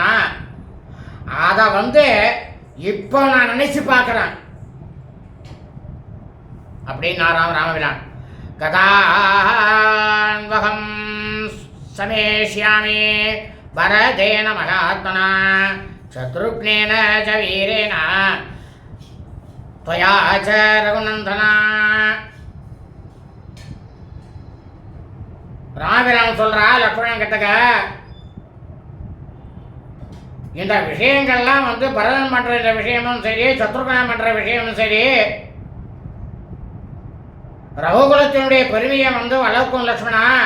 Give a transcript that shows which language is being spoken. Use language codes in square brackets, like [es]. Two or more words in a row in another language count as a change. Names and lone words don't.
[ta] அதை இப்போ நான் நினைச்சு பார்க்கிறேன் அப்படின்னு ராமபிரான். [sa] कदान्वहं समेष्यामि भरतेन महात्मना शत्रुघ्नेन च वीरेण त्वया च रघुनंदना. [ta] ராமபிரான் சொல்றா லக்ஷ்மணன் கிட்டக்க, இந்த விஷயங்கள்லாம் பரதன் பண்ற இந்த விஷயமும் சரி, சத்ருகன் பண்ற விஷயமும் சரி, ரகுகுலத்தினுடைய பெருமையை வளர்க்கும் லக்ஷ்மணா.